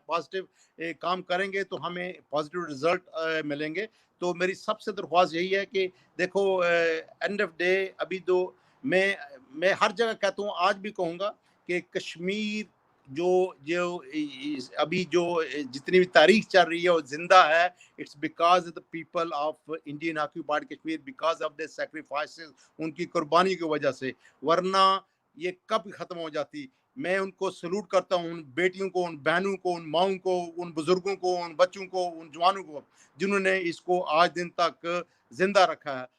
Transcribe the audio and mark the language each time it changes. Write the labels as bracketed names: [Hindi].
[Urdu] Positive کام کریں گے تو ہمیں پازیٹیو رزلٹ ملیں گے. تو میری سب سے درخواست یہی ہے کہ دیکھو [English] end of day [Urdu] ابھی تو میں ہر جگہ کہتا ہوں، آج بھی کہوں گا کہ کشمیر جو ابھی جو جتنی بھی تاریخ چل رہی ہے وہ زندہ ہے. [English] it's because of the people of Indian occupied Kashmir, because of the sacrifices, [Urdu] ان کی قربانی کی وجہ سے. ورنہ یہ کب ختم ہو جاتی. میں ان کو سلوٹ کرتا ہوں، ان بیٹیوں کو، ان بہنوں کو، ان ماؤں کو، ان بزرگوں کو، ان بچوں کو، ان جوانوں کو، جنہوں نے اس کو آج دن تک زندہ رکھا ہے.